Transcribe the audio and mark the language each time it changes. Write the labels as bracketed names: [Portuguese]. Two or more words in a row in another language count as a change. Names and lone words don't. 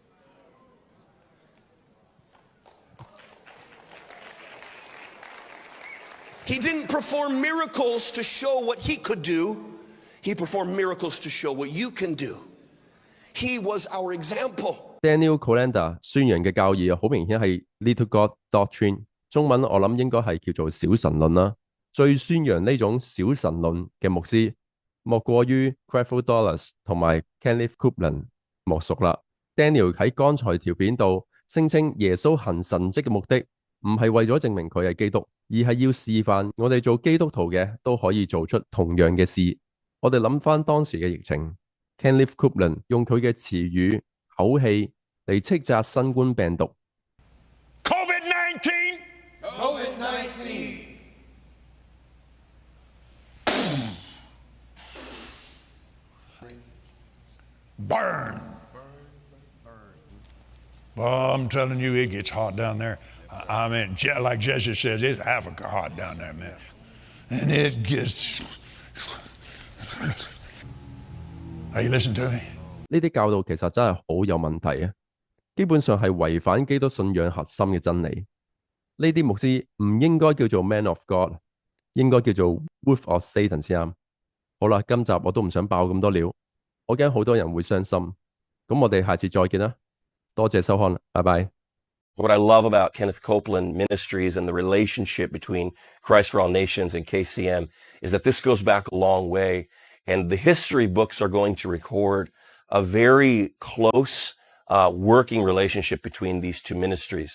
[English] He didn't perform miracles to show what he could do. He performed miracles to show what you can do. He was our example. [Cantonese] Daniel Kolenda 宣揚嘅教義好明顯係 [English] Little God Doctrine， [Cantonese] 中文我諗應該係叫做小神論啦。最宣揚呢種小神論嘅牧師，莫過於 Creflo Dollar 同埋 Kenneth Copeland 莫屬啦。Daniel 喺剛才條片度聲稱耶穌行神蹟嘅目的，唔係為咗證明佢係基督，而係要示範我哋做基督徒嘅都可以做出同樣嘅事。我哋諗翻當時嘅疫情 ，Kenneth Copeland 用佢嘅詞語、口氣嚟斥責新冠病毒。 [English] COVID-19! Burn! Well, I'm telling you, it gets hot down there. I mean, like Jesse says, it's Africa hot down there, man. And it gets... Are you listening to me? [Cantonese] 呢啲教導其實真係好有問題啊！基本上係違反基督信仰核心嘅真理。呢啲牧師唔應該叫做 [English] Man of God， [Cantonese] 應該叫做 [English] Wolf of Satan [Cantonese] 先啱。好啦，今集我都唔想爆咁多料，我驚好多人會傷心。咁我哋下次再見啦，多謝收看，拜拜。 [English] What I love about Kenneth Copeland Ministries and the relationship between Christ for All Nations and KCM is that this goes back a long way, and the history books are going to record a very close working relationship between these two ministries.